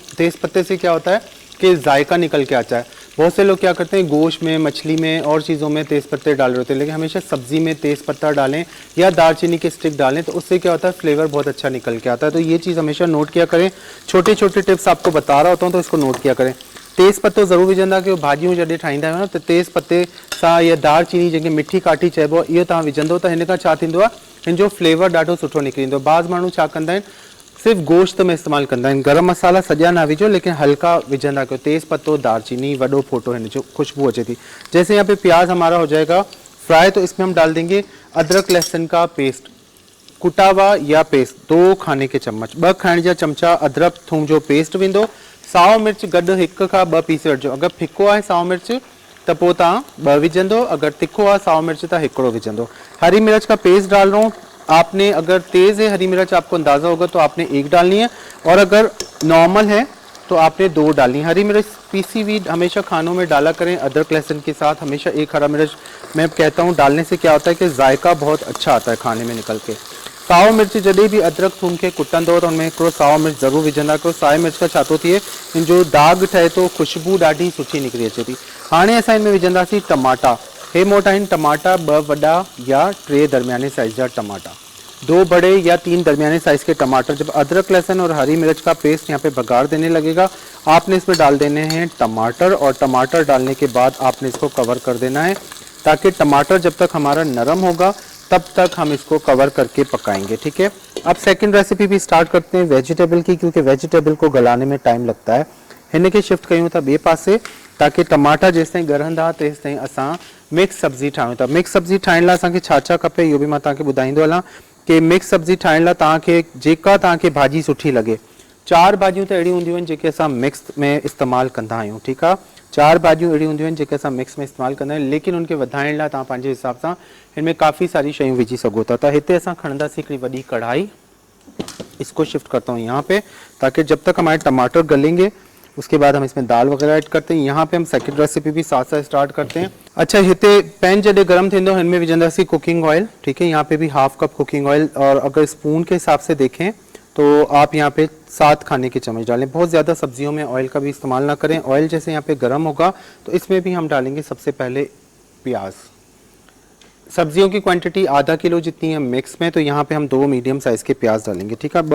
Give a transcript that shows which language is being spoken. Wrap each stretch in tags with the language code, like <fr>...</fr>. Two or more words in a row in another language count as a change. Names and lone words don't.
<hi>तेज़ पत्ते से क्या होता है कि जायका निकल के आता है। बहुत से लोग क्या करते हैं, गोश्त में, मछली में और चीज़ों में तेज़ पत्ते डाल रहे होते हैं, लेकिन हमेशा सब्ज़ी में तेज़ पत्ता डालें या दालचीनी के स्टिक डालें, तो उससे क्या होता है फ्लेवर बहुत अच्छा निकल के आता है। तो ये चीज़ हमेशा नोट किया करें। छोटे छोटे टिप्स आपको बता रहा होता हूँ तो इसको नोट किया करें।</hi> <sd>तेज़ पत्तो ज़रूर विझंदा कयो। भाॼियूं जॾहिं ठाहींदा आहियो न त तेज़ पत्ते सां या दालचीनी जंहिंखे मिठी काठी चइबो आहे, इहो तव्हां विझंदो त हिन खां छा थींदो आहे, हिन जो फ्लेवर ॾाढो सुठो निकिरी ईंदो। बाज़ माण्हू छा कंदा आहिनि, सिर्फ गोश्त में इस्तेमाल कंदा आहिनि। गरम मसाला सॼा ना विझो, लेकिन हल्का विझंदा कयो। तेज़ पत्तो, दालचीनी, वडो फोटो, हिन जो खुशबू अच्छी थी।</sd> <hi>जैसे यहाँ पे प्याज हमारा हो जाएगा फ्राई, तो इसमें हम डाल देंगे अदरक लहसुन का पेस्ट, कुटा हुआ या पेस्ट 2 खाने के चम्मच,</hi> <sd>2 खाइण जा चमचा अदरक थूम जो पेस्ट वेंदो। साओ मिर्च गॾु 1 खां 2 पीस वठिजो। अगरि फिको आहे साओ मिर्च त पोइ तव्हां 2 विझंदो, अगर तिखो आहे साओ मिर्च त 1 विझंदो।</sd> <hi>हरी मिर्च का पेस्ट डाल रहा हूँ। आपने अगर तेज़ है हरी मिर्च, आपको अंदाज़ा होगा तो आपने 1 डालनी है, और अगर नॉर्मल है तो आपने 2 डालनी है। हरी मिर्च पीसी हुई हमेशा खानों में डाला करें अदरक लहसुन के साथ। हमेशा 1 हरा मिर्च मैं कहता हूँ डालने से क्या होता है कि जायका बहुत अच्छा आता है खाने में निकल के।</hi> <sd>साओ मिर्च जॾहिं भी अदरक थूम के कुटंदो त हुनमें हिकिड़ो साओ मिर्च ज़रूर विझंदा कयो। साओ मिर्च का छा थो थिए, इन जो दाग ठहे तो खुशबू ॾाढी सुठी निकिरी अचे थी। हाणे असां इनमें विझंदासीं टमाटा। हे मोटा आहिनि टमाटा, 2 वॾा या 3 दरमियाने साइज़ जा टमाटा,</sd> <hi>2 बड़े या 3 दरमियाने साइज़ के टमाटर। जब अदरक लहसुन और हरी मिर्च का पेस्ट यहाँ पे बघार देने लगेगा, आपने इसमें डाल देने हैं टमाटर, और टमाटर डालने के बाद आपने इसको कवर कर देना है, ताकि टमाटर जब तक हमारा नरम होगा तब तक हम इसको कवर करके पकाएंगे, ठीक है। अब</hi> <en>second recipe</en> <hi>भी स्टार्ट करते हैं वेजिटेबल की, क्योंकि वेजिटेबल को गलाने में टाइम लगता है।</hi> <sd>हिन खे शिफ्ट कयूं था ॿिए पासे, ताकि टमाटा जेसि ताईं ॻरंदा तेसि ताईं असां मिक्स सब्जी ठाहियूं था। मिक्स सब्जी ठाहिण लाइ असांखे छा छा खपे इहो बि मां तव्हांखे ॿुधाईंदो हलां कि मिक्स सब्जी ठाहिण लाइ तव्हांखे जेका तव्हांखे भाॼी सुठी लॻे। 4 भाॼियूं त अहिड़ियूं हूंदियूं आहिनि जेके असां मिक्स में इस्तेमालु कंदा आहियूं, ठीकु आहे। 4 भाॼियूं अहिड़ियूं हूंदियूं आहिनि जेके असां मिक्स में इस्तेमालु कंदा आहियूं, लेकिन उनखे वधाइण लाइ तव्हां पंहिंजे हिसाब सां हिन में काफ़ी सारी शयूं विझी सघो था। त हिते असां खणंदासीं हिकिड़ी वॾी कढ़ाई,</sd> <hi>इसको शिफ्ट करता हूँ यहाँ पे, ताकि जब तक हमारे टमाटर गलेंगे उसके बाद हम इसमें दाल वगैरह ऐड करते हैं। यहाँ पे हम</hi> <en>second recipe</en> <hi>भी साथ साथ स्टार्ट करते हैं। अच्छा,</hi> <sd>हिते पैन जॾहिं गरम थींदो हिनमें विझंदासीं</sd> <en>cooking oil,</en> <hi>ठीक है। यहाँ पे भी 1/2 कप</hi> <en>cooking oil,</en> <hi>और अगर स्पून के हिसाब से देखें तो आप यहाँ पे 7 खाने के चम्मच डालें। बहुत ज़्यादा सब्जियों में ऑयल का भी इस्तेमाल ना करें। ऑयल जैसे यहाँ पे गर्म होगा तो इसमें भी हम डालेंगे सबसे पहले प्याज। सब्जियों की क्वांटिटी आधा किलो जितनी है मिक्स में, तो यहाँ पे हम 2</hi> <en>medium size</en> <hi>के प्याज डालेंगे, ठीक है।</hi>